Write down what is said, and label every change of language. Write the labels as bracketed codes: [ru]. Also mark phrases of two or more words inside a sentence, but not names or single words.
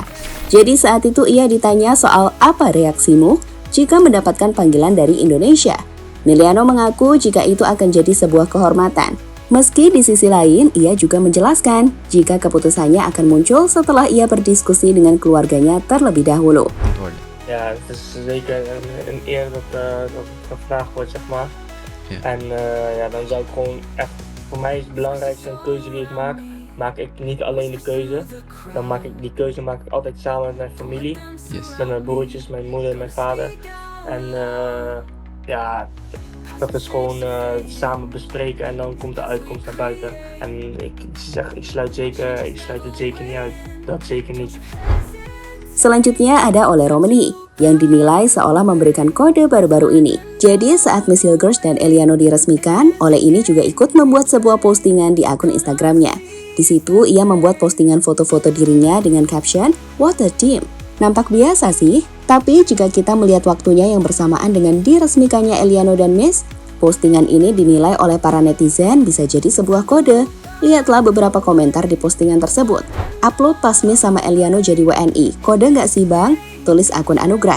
[id] Jadi saat itu ia ditanya soal apa reaksimu jika mendapatkan panggilan dari Indonesia. Miliano mengaku jika itu akan jadi sebuah kehormatan. Meski di sisi lain ia juga menjelaskan jika keputusannya akan muncul setelah ia berdiskusi dengan keluarganya terlebih dahulu. [nl] Ja, het is zeker een eer dat gevraagd wordt, zeg maar. Ja. En ja, dan zou ik gewoon echt, voor mij is het belangrijkste een keuze die ik maak ik niet alleen de keuze. Dan die keuze maak ik altijd samen met mijn familie. Yes. Met mijn broertjes, mijn moeder en mijn vader. En ja, dat is gewoon samen bespreken en dan komt de uitkomst naar buiten. En ik sluit het zeker niet uit. Dat zeker niet. [id] Selanjutnya ada Ole Romeni yang dinilai seolah memberikan kode baru-baru ini. Jadi saat Messil Girls dan Eliano diresmikan, Ole ini juga ikut membuat sebuah postingan di akun Instagramnya. Di situ ia membuat postingan foto-foto dirinya dengan caption [en] "What a team". [id] Nampak biasa sih, tapi jika kita melihat waktunya yang bersamaan dengan diresmikannya Eliano dan Miss, Postingan ini dinilai oleh para netizen bisa jadi sebuah kode. Lihatlah beberapa komentar di postingan tersebut. Upload pasmi sama Eliano jadi WNI. Kode nggak sih bang? Tulis akun Anugrah.